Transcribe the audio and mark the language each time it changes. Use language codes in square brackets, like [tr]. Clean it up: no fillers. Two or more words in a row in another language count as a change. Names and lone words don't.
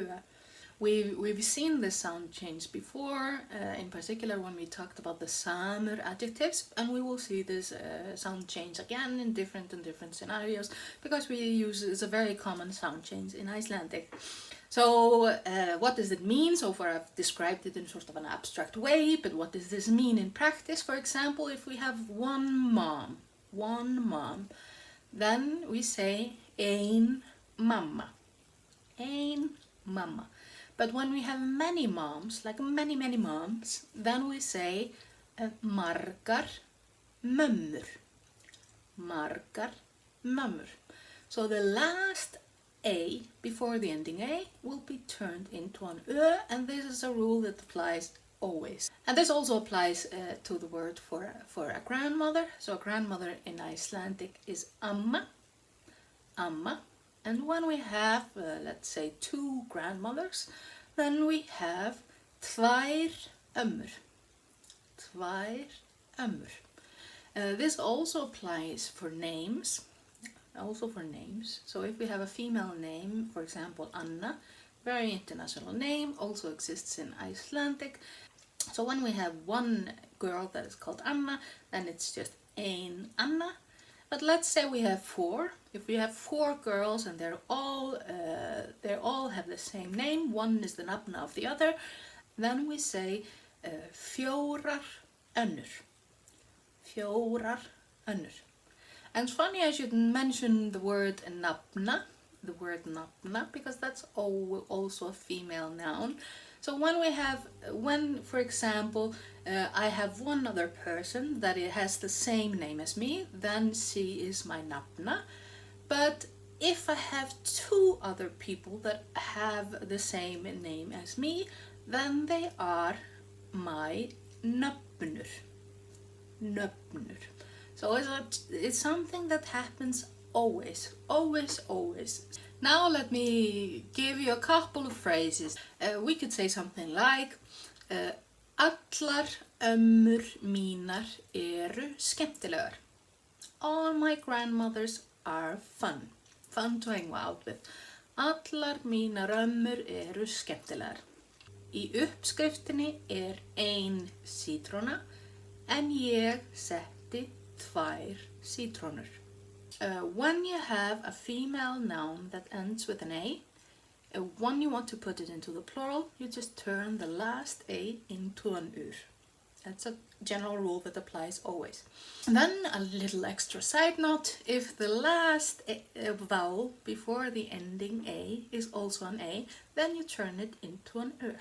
[en] We've seen this sound change before, in particular when we talked about the samur adjectives, and we will see this sound change again in different scenarios, because we use it's a very common sound change in Icelandic. So what does it mean? So far I've described it in sort of an abstract way, but what does this mean in practice? For example, if we have one mom, then we say [is] ein mamma, ein mamma. [en] But when we have many moms, like many moms, then we say [is] margar mömmur. Margar mömmur. [en] So the last A before the ending A will be turned into an Ö, and this is a rule that applies always. And this also applies to the word for a grandmother. So a grandmother in Icelandic is [is] amma, amma. [en] And when we have, let's say, two grandmothers, then we have [is] tvær ömmur. Tvær ömmur. [en] This also applies for names. So if we have a female name, for example, Anna, very international name, also exists in Icelandic. So when we have one girl that is called Anna, then it's just [is] ein Anna. [en] But let's say we have four. If we have four girls and they all have the same name, one is the nafna of the other, then we say [is] fjórar önnur. Fjórar önnur. [en] And it's funny I should mention the word nafna, because that's also a female noun. So when for example, I have one other person that it has the same name as me, then she is my nafna. But if I have two other people that have the same name as me, then they are my nöfnur. [is] Nöfnur. [en] So it's something that happens always. Now let me give you a couple of phrases. We could say something like [is] allar ömmur mínar eru skemmtilegar. [en] All my grandmothers are fun to hang out with. [is] Allar mínar ömmur eru skemmtilegar. Í uppskriftinni ein sítróna, en ég setti tvær sítrónur. [en] When you have a female noun that ends with an A, when you want to put it into the plural, you just turn the last A into an ur. That's a general rule that applies always. And then a little extra side note, if the last vowel before the ending A is also an A, then you turn it into an ur.